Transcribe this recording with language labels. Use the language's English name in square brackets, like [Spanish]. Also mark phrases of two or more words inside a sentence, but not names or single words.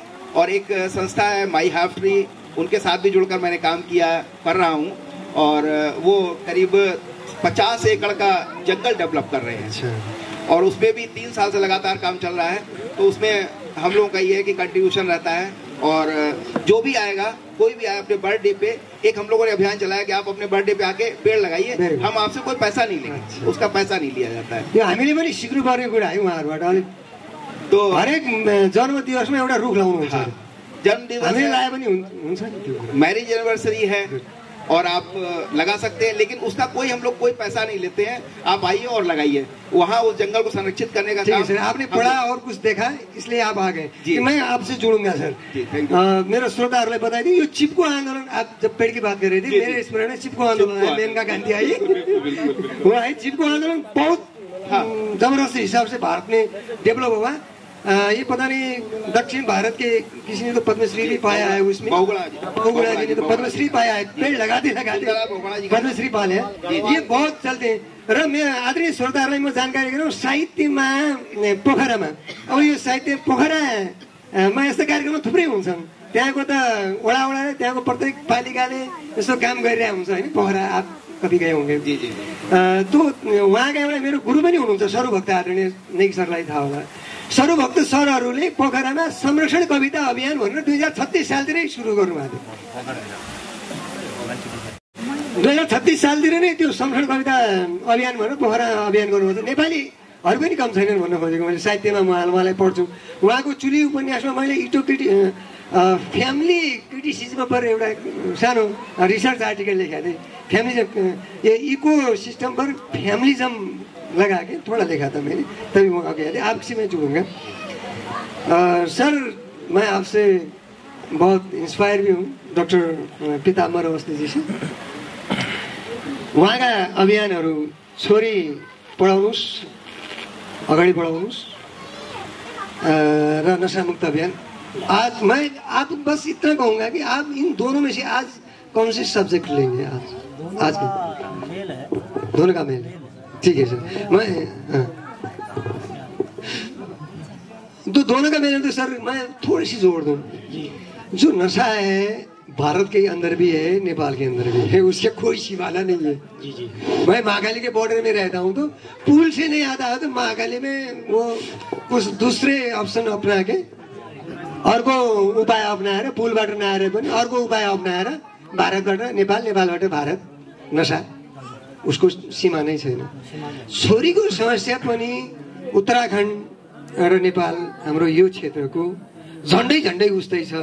[Hindi] और एक संस्था है माई हाफ ट्री, उनके साथ भी जुड़कर मैंने काम कर रहा हूँ, और वो करीब 50 एकड़ का जंगल डेवलप कर रहे हैं। और उसमें भी 3 साल से लगातार काम चल रहा है। तो उसमें हम लोगों का ये है कि कंट्रीब्यूशन रहता है, और जो भी आएगा, कोई भी आए अपने बर्थडे पे, एक हम लोगों ने अभियान चलाया कि आप अपने बर्थडे पे आके पेड़ लगाइए, हम आपसे कोई पैसा नहीं लेंगे। उसका पैसा नहीं लिया जाता है। [Nepali] हामीले पनि सिक्नुपर्ने कुरा है उहाँहरूबाट। अलिक [Hindi] तो [Nepali] हरेक जन्म दिवसमा एउटा रुख लाउनुहुन्छ। जन्म दिवस हामीले लाए पनि हुन्छ नि त्यो। [English] marriage anniversary [Hindi] है और आप लगा सकते हैं, लेकिन उसका कोई हम लोग कोई पैसा नहीं लेते हैं। आप आइए और लगाइए, वहाँ उस जंगल को संरक्षित करने का काम। सर आपने पढ़ा और कुछ देखा इसलिए आप आ गए कि मैं आपसे जुड़ूंगा सर। मेरे श्रोताहरूलाई बताइए यो चिपको आंदोलन, आप जब पेड़ की बात कर रहे थे मेरे स्मरण में चिपको आंदोलन है, मेनका गांधी आई हुआ है। चिपको आंदोलन बहुत जबरदस्त हिसाब से भारत में डेवलप हुआ। ये पता नहीं दक्षिण भारत के किसी ने तो पद्मश्री भी पाया है उसमें, बहुगुणा जी ने तो पद्मश्री पाया है, पेड़ लगाते लगाते पद्मश्री पाले हैं। ये बहुत चलते हैं। [Nepali] र मैं आदरणीय श्रोताहरूलाई म जानकारी गराउँ, साहित्यमा पोखरामा अब यो साहित्य पोखरामा यस्ता कार्यक्रम थुप्रै हुन्छन्। त्यहाँको त वडा वडाले त्यहाँको प्रत्येक पालिकाले यस्तो काम गरिरहेको हुन्छ होइन। [Hindi] पोखरा आप कति गए होंगे। [Nepali] तो उहाँका एउटा मेरो गुरु पनि हुनुहुन्छ सरूभक्त आदरणीय नेगी सरलाई थाहा होला। सरूभक्त सरहरूले पोखरामा संरक्षण कविता अभियान भनेर 2036 सालतिरै सुरु गर्नुभएको थियो। 2036 सालतिर नै त्यो संरक्षण कविता अभियान भनेर पोखरा अभियान गर्नुभएको थियो। नेपालीहरू पनि कम छैनन् भन्न खोजेको मैले। साहित्यमा उहाँलाई पढ्छु। उहाँको चुली उपन्यासमा मैले [English] family criticism [Nepali] पर एउटा सानो [English] research article [Nepali] लेखेको थिएँ। फैमिलिज्म, [Hindi] ये [English] eco system [Hindi] पर फैमिलिज्म लगा के थोड़ा लिखा था मैंने, तभी मौका गया था। आपसे मैं जुड़ूंगा। सर मैं आपसे बहुत इंस्पायर भी हूँ, डॉक्टर पीताम्बर अवस्थी जी से। [Nepali] उहाँका अभियानहरू छोरी पढाउनुहोस्, अगाडि बढाउनुहोस् र नशामुक्त अभियान। [Hindi] आज मैं आप बस इतना कहूँगा कि आप इन दोनों में से आज कौन से सब्जेक्ट लेंगे? आज के दोनों का मेल, ठीक है सर। मैं तो दोनों का मेल तो सर मैं थोड़ी सी जोड़ दूं। जो नशा है भारत के अंदर भी है, नेपाल के अंदर भी है, उससे कोई सिवाला नहीं है। जी जी। मैं महाकाली के बॉर्डर में रहता हूँ, तो पुल से नहीं आता है तो महाकाली में वो कुछ दूसरे ऑप्शन अपना के [Nepali] अर्को उपाय अपनाएर, पुलबाट नआएर पनि अर्को उपाय अपनाएर भारतबाट नेपाल, नेपालबाट भारत नशा उसको सीमा नै छैन। छोरीको समस्या पनि उत्तराखण्ड र नेपाल हाम्रो यो क्षेत्रको झन्डै झन्डै उस्तै छ।